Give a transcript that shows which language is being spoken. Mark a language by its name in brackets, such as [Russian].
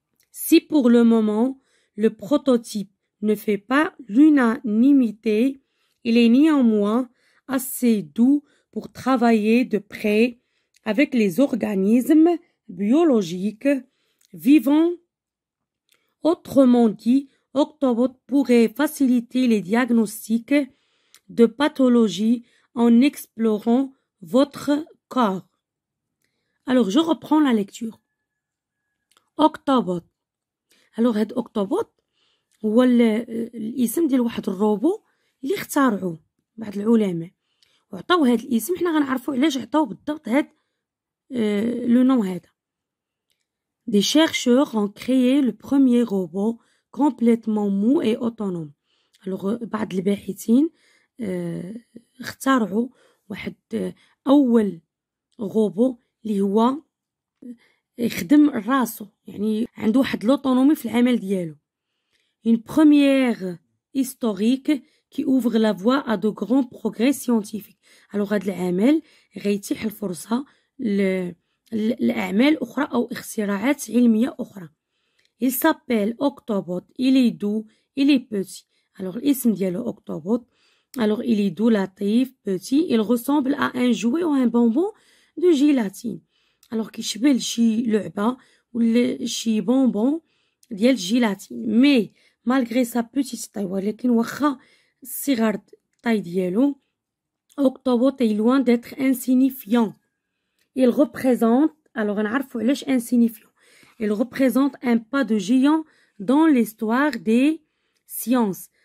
[French] Si pour le moment, le prototype ne fait pas l'unanimité, il est néanmoins assez doux pour travailler de près avec les organismes biologiques vivants. Autrement dit, Octobot pourrait faciliter les diagnostics de pathologies en explorant votre corps. Alors, je reprends la lecture. Octobot. [Arabic] Alors هاد أوكتوبوت هو الاسم ديال واحد الروبو اللي اخترعوه بعض العلماء وعطاو هاد الاسم. حنا غنعرفوا علاش عطاو بالضبط هاد لو نون هذا. [French] Des chercheurs ont créé le premier robot complètement mou et autonome. [Arabic] Alors بعض الباحثين اخترعوا واحد أول روبو اللي هو يخدم راسو، يعني عنده واحد l'autonomie في العمل ديالو. [French] Une première historique qui ouvre la voie à de grands progrès scientifiques. [Arabic] alors هذا العمل غيتيح الفرصة لأعمال أخرى أو اختراعات علمية أخرى. [French] Il s'appelle Octobot. il est doux, il est petit. alors [Arabic] الاسم ديالو [French] Octobot. alors il est doux, لطيف, petit. il ressemble à un jouet ou un bonbon de gélatine. [Arabic] alors كيشبه لشي لعبة ولا شي بونبون ديال الجيلاتين. [French] مي malgré sa petite taille، [Arabic] ولكن واخا الصغر الطاي ديالو، [French] Octobot est loin d'être insignifiant. il représente، alors [Arabic] نعرفوا علاش [French] insignifiant، il représente un pas de géant dans l'histoire des sciences.